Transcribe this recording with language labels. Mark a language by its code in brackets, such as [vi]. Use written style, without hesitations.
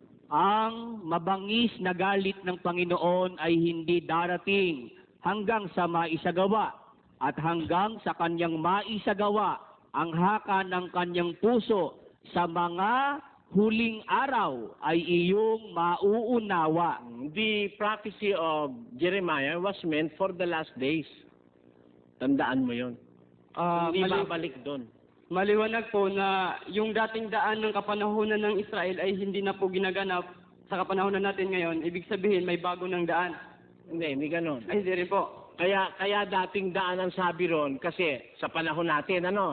[tl] Ang mabangis na galit ng Panginoon ay hindi darating hanggang sa maisagawa, at hanggang sa kanyang maisagawa ang haka ng kanyang puso sa mga huling araw ay iyong mauunawa. [en] The prophecy of Jeremiah was meant for the last days. [tl] Tandaan mo yun. Hindi babalik doon. Maliwanag po na yung dating daan ng kapanahunan ng Israel ay hindi na po ginaganap sa kapanahunan natin ngayon. Ibig sabihin, may bago ng daan. Hindi ganun. Ay, hindi rin po. Kaya dating daan ang sabi ron, kasi sa panahon natin,